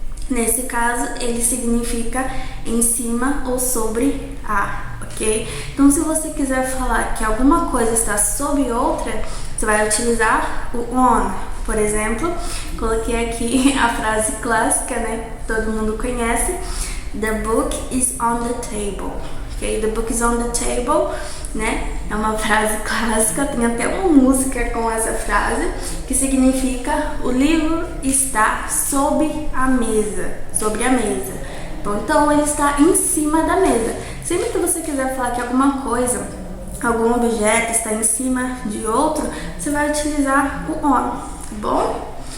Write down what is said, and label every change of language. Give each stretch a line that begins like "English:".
Portuguese: Nesse caso, ele significa em cima ou sobre a, ok? Então, se você quiser falar que alguma coisa está sobre outra, você vai utilizar o on. Por exemplo, coloquei aqui a frase clássica, né, que todo mundo conhece.
English: The book is on the table. Ok? The book is on the table, né?
Portuguese: É uma frase clássica, tem até uma música com essa frase, que significa o livro está sobre a mesa. Sobre a mesa. Bom, então ele está em cima da mesa. Sempre que você quiser falar que alguma coisa, algum objeto está em cima de outro, você vai utilizar o on, tá bom?